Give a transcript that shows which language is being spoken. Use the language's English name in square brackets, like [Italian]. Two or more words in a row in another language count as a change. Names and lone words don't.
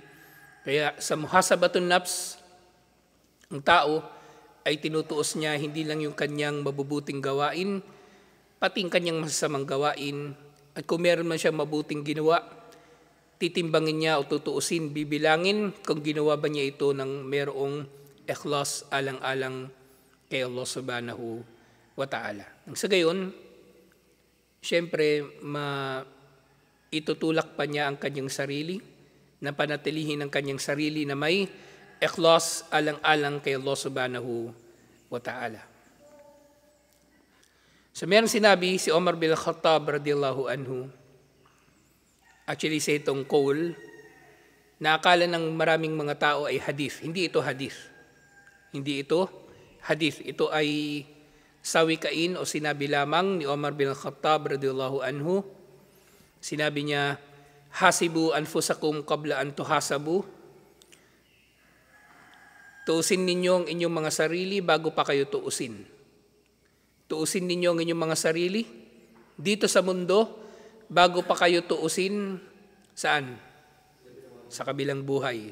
[Filipino] Kaya sa [Arabic] محاسبة النفس, [Filipino] ang tao ay tinutuos niya hindi lang yung kanyang mabubuting gawain, pati yung kanyang masasamang gawain. At kung meron man siya mabuting ginawa, titimbangin niya o tutuusin, bibilangin kung ginawa ba niya ito ng merong ikhlas alang-alang kay Allah [Arabic] سبحانه وتعالى. [Filipino] Sa gayon, siyempre, itutulak pa niya ang kanyang sarili, na panatilihin ang kanyang sarili na may ikhlas alang-alang kay Allah [Arabic] سبحانه وتعالى. [Filipino] So meron sinabi si Omar bin Khattab [Arabic] رضي الله عنه, [Filipino] actually sa itong qawl, na akala ng maraming mga tao ay hadith. Hindi ito hadith. Hindi ito hadith. Ito ay sawikain o sinabi lamang ni Omar bin Khattab [Arabic] رضي الله عنه. [Filipino] Sinabi niya, [Arabic] حاسبوا أنفسكم قبل أن تحاسبوا. [Filipino] Tuusin ninyo ang inyong mga sarili bago pa kayo tuusin. Tuusin ninyo ang inyong mga sarili dito sa mundo bago pa kayo tuusin saan? sa kabilang buhay.